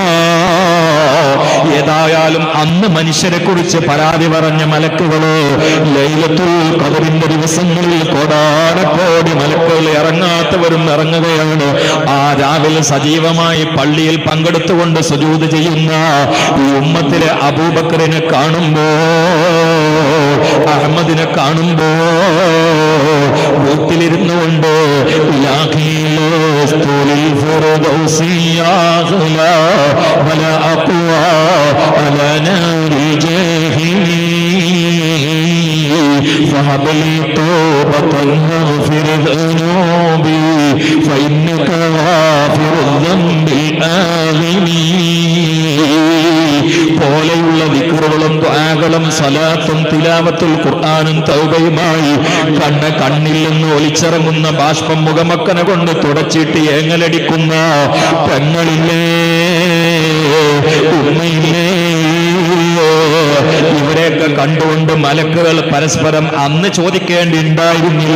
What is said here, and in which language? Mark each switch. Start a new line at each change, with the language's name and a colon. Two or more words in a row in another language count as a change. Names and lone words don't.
Malayalam: ഏതായാലും അന്ന് മനുഷ്യരെ കുറിച്ച് പരാതി പറഞ്ഞ മലക്കുകളോ ലൈലത്തുൽ ഖദറിന്റെ ദിവസങ്ങളിൽ കോടാനക്കോടി മലക്കുകൾ ഇറങ്ങാത്തവരും ഇറങ്ങുകയാണ്. ആ രാവിലെ സജീവമായി പള്ളിയിൽ പങ്കെടുത്തുകൊണ്ട് സുജൂദ് ചെയ്യുന്ന ഈ ഉമ്മത്തിലെ അബൂബക്കറിനെ കാണുമ്പോ, അഹമ്മദിനെ കാണുമ്പോ വീട്ടിലിരുന്നു കൊണ്ട്
Arabic: فهب لي توبة واغفر ذنوبي فإنك غافر الذنب
Malayalam: الآمين പോലെയുള്ള ദിക്റുകളും ദുആകളും സലാത്തും തിലാവത്തുൽ ഖുർആനും തൗബയുമായി കണ്ണിൽ നിന്ന് ഒലിച്ചിറങ്ങുന്ന ബാഷ്പം മുഖമക്കനെ കൊണ്ട് തുടച്ചിട്ട് ഏങ്ങലടിക്കുന്ന പെങ്ങളില്ലേ, ഉമ്മയില്ലേ, ഇവരെയൊക്കെ കണ്ടുകൊണ്ട് മലക്കുകൾ പരസ്പരം അന്ന് ചോദിക്കേണ്ടിണ്ടായിരുന്നില്ല.